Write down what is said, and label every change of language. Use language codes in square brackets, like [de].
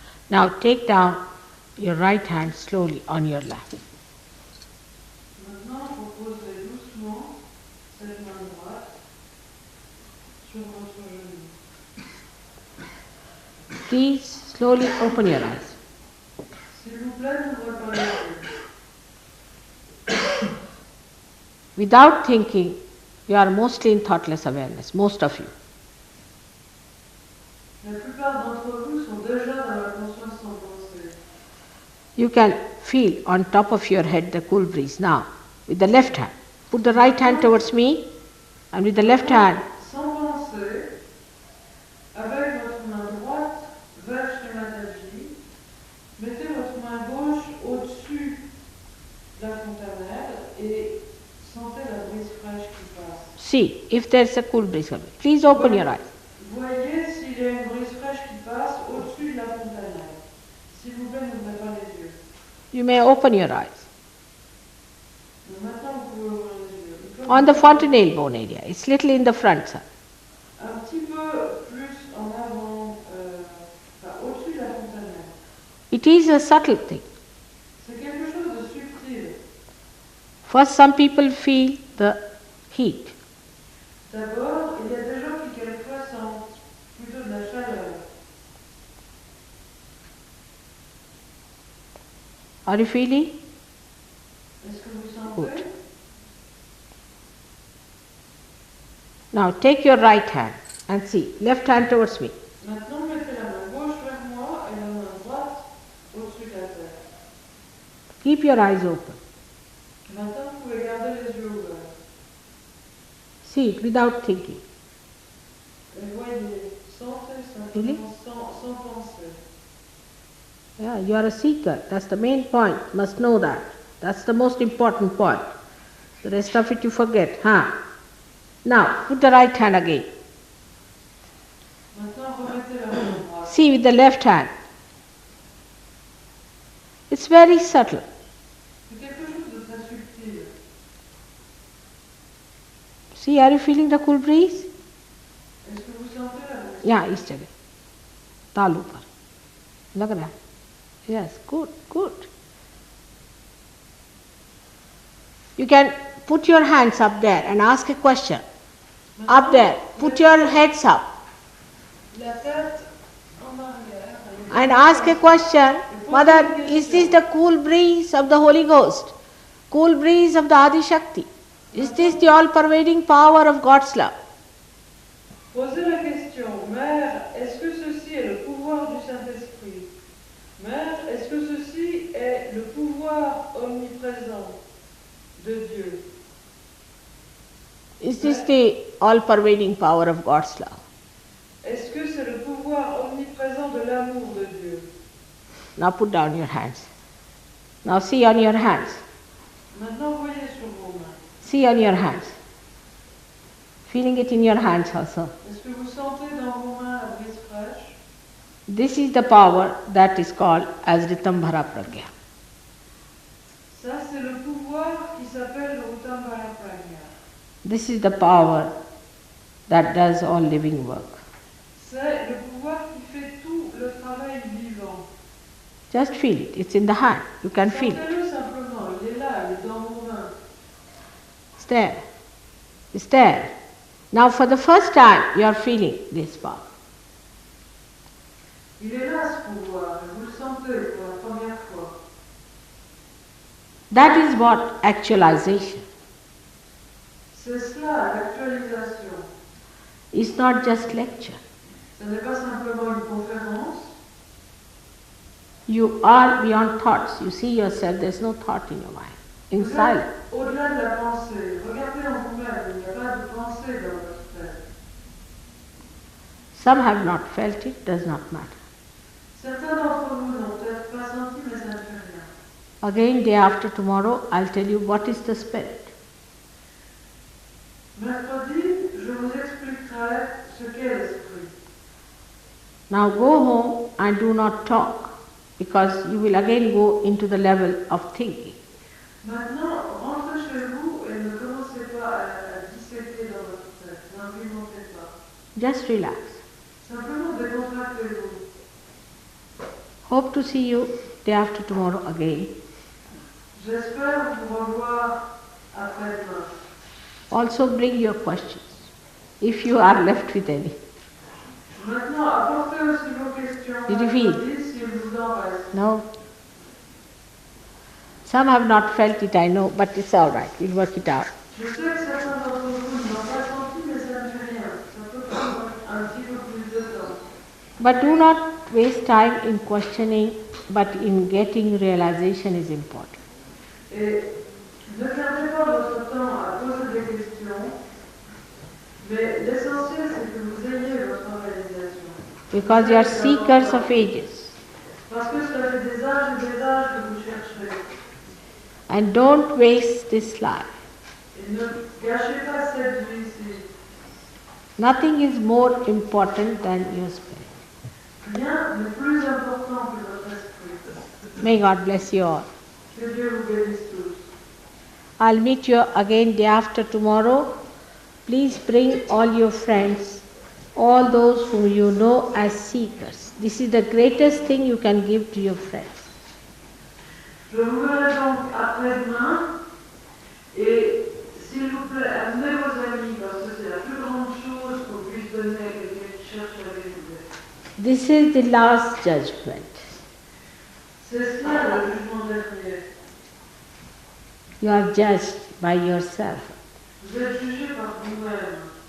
[en] Now take down your right hand slowly on your lap. [fr] Maintenant, reposez doucement cette main droite sur votre genou. [en] Please slowly open your eyes. [fr] S'il vous plaît, n'ouvrez pas les yeux. [en] Without thinking, you are mostly in thoughtless awareness, most of you. [fr] La plupart d'entre vous sont déjà dans la conscience sans pensée. [en] You can feel on top of your head the cool breeze now with the left hand. Put the right hand towards me and with the left hand. [fr] Sans penser, avec votre main droite vers Sri Mataji, mettez votre main gauche au-dessus de la fontanelle et sentez la brise fraîche qui passe. [en] See if there is a cool breeze coming. Please open your eyes. [fr] Voyez s'il y a une brise fraîche qui passe au-dessus de la fontanelle. S'il vous plaît, n'ouvrez pas les yeux. [en] You may open your eyes. [fr] Donc maintenant, vous pouvez ouvrir les yeux. [en] On the fontanelle bone area. It's little in the front, sir. [fr] Un petit peu plus en avant, au-dessus de la fontanelle. [en] It is a subtle thing. [fr] C'est quelque chose de subtil. [en] First, some people feel the heat. [fr] D'abord, il y a des gens qui quelquefois sentent plutôt de la chaleur. [en] Are you feeling? [fr] Est-ce que vous sentez? [en] Good. Now take your right hand and see. Left hand towards me. [fr] Maintenant, mettez la main gauche vers moi et la main droite au-dessus de la tête. [en] Keep your eyes open. [fr] Maintenant, vous pouvez garder les yeux ouverts. [en] See it without thinking. [fr] Et voyez, sentez [en] Really? [fr] simplement sans penser. [en] Yeah, you are a seeker. That's the main point. Must know that. That's the most important point. The rest of it you forget. Now, put the right hand again. [fr] Maintenant, remettez la main droite. [en] See with the left hand. It's very subtle. [fr] C'est quelque chose de très subtil. [en] See, are you feeling the cool breeze? [fr] Est-ce que vous sentez la brise? [hi] Yeah, इस जगह तालू पर लग रहा है. [en] Yes, good, good. You can put your hands up there and ask a question. Up there, put your heads up [fr] La tête en arrière. [en] and ask a question. Mother, is this the cool breeze of the Holy Ghost? Cool breeze of the Adi Shakti? Is this the all-pervading power of God's love? [fr] Posez la question, Mère, est-ce que ceci est le pouvoir du Saint-Esprit? Mère, est-ce que ceci est le pouvoir omniprésent de Dieu? [en] Is this the all-pervading power of God's love? [fr] Est-ce que c'est le pouvoir omniprésent de l'amour de Dieu? [en] Now put down your hands. Now see on your hands. [fr] Maintenant, voyez sur vos mains. [en] See on your hands. Feeling it in your hands also. [fr] Est-ce que vous sentez dans vos mains la brise fraîche? [en] This is the power that is called as Ritambhara Pragya. [fr] Ça, c'est le pouvoir qui s'appelle Utambara Pragya. [en] This is the power that does all living work. [fr] C'est le pouvoir qui fait tout le travail vivant. [en] Just feel it. It's in the hand. You can feel it. [fr] Sentez-le simplement. Il est là, il est dans vos mains. [en] Stare. Stare. Now for the first time you are feeling this power. [fr] Il est là ce pouvoir, et vous le sentez pour la première fois. [en] That is what actualization. [fr] C'est cela, l'actualisation. [en] It's not just lecture. [fr] Ce n'est pas simplement une conférence. [en] You are beyond thoughts. You see yourself, there's no thought in your mind. In [fr] Vous [en] silence. [fr] êtes au-delà de la pensée. Regardez en vous-même, il n'y a pas de pensée dans votre tête. [en] Some have not felt it, does not matter. [fr] Certains d'entre vous n'ont peut-être pas senti, mais ça ne fait rien. [en] Again, day after tomorrow, I'll tell you what is the spirit. [fr] Mercredi, je vous expliquerai ce qu'est l'esprit. [en] Now go home and do not talk, because you will again go into the level of thinking. [fr] Maintenant, rentrez chez vous et ne commencez pas à disséquer dans votre tête. N'argumentez pas. [en] Just relax. [fr] Simplement décontractez-vous. [en] Hope to see you day after tomorrow again. [fr] J'espère vous revoir après-demain. [en] Also bring your questions, if you are left with any. [fr] Maintenant, apportez aussi vos questions. [en] Did you feel? [fr] Si vous en reste. [en] No? Some have not felt it, I know, but it's all right. We'll work it out. [fr] Je sais que certains d'entre vous n'ont pas senti, mais ça ne fait rien. Ça peut prendre un petit peu plus de temps. [en] But do not waste time in questioning, but in getting realization is important. [fr] Et ne perdez pas votre temps à poser des questions, mais l'essentiel c'est que vous ayez votre réalisation. [en] Because you are seekers of ages. [fr] Parce que cela fait des âges et des âges que vous cherchez. [en] And don't waste this life. [fr] Et ne gâchez pas cette vie-ci. [en] Nothing is more important than your spirit. [fr] Rien n'est plus important que votre esprit. [en] May God bless you all. [fr] Que Dieu vous bénisse tous. [en] I'll meet you again day after tomorrow. Please bring all your friends, all those whom you know as seekers. This is the greatest thing you can give to your friends. [fr] Je vous verrai donc après-demain et s'il vous plaît, amenez vos amis parce que c'est la plus grande chose qu'on puisse donner à quelqu'un qui cherche la vérité. [en] This is the last judgment. [fr] C'est cela le jugement dernier. [en] You are judged by yourself. [fr] Vous êtes jugé par vous-même.